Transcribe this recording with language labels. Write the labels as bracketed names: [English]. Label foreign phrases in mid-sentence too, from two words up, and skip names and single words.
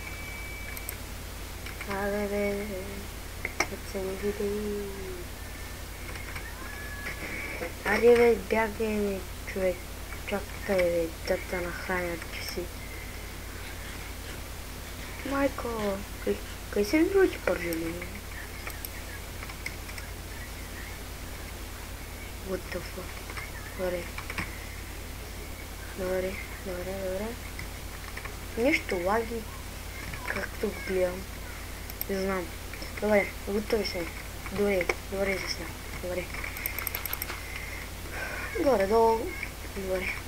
[Bulgarian] Да се не види. Айде бе, бягай бе, човек. Чакай бе, да те нахранят, че си. Майко, къй се види ти пържели? [English] What the fuck? [Bulgarian] Добре. Нещо лаги, както го гледам. Не знам. Добре, готови се. Добре засня. Добре. Горе-долу. Добре.